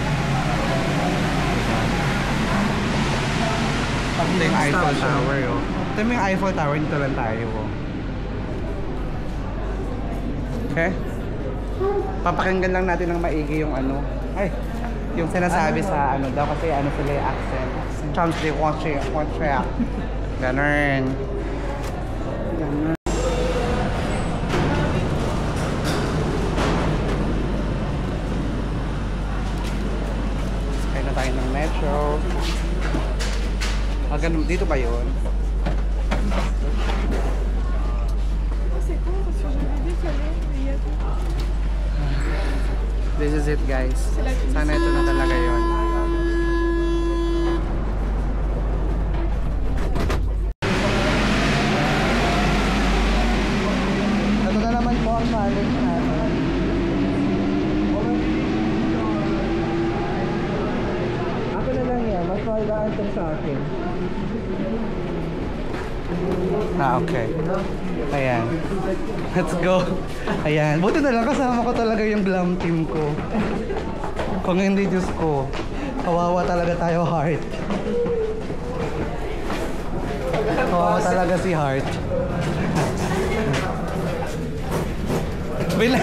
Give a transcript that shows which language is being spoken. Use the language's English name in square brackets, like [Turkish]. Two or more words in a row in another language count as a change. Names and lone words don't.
[Filipino] Ito yung Eiffel Tower, oh. Ito yung Eiffel Tower, dito lang tayo, oh. Okay? Papakinggan lang natin ng maigi yung ano. Ay, yung sinasabi sa ano daw kasi ano sila yung accent. Champs de Montreal. Ganun. Sakay na tayo ng metro. Ganun, dito ba yun? [English] This is it, guys. [Filipino] Sana ito na talaga yun. Ito na naman po ang challenge natin. Ako na lang yan, mas magaan ito sa akin. Okay. Ayan. [English] Let's go. [Filipino] Ayan. Buti na lang kasama ko talaga yung glam team ko. Kung hindi, Diyos ko, kawawa talaga tayo, Heart. Kawawa talaga si Heart. Bila.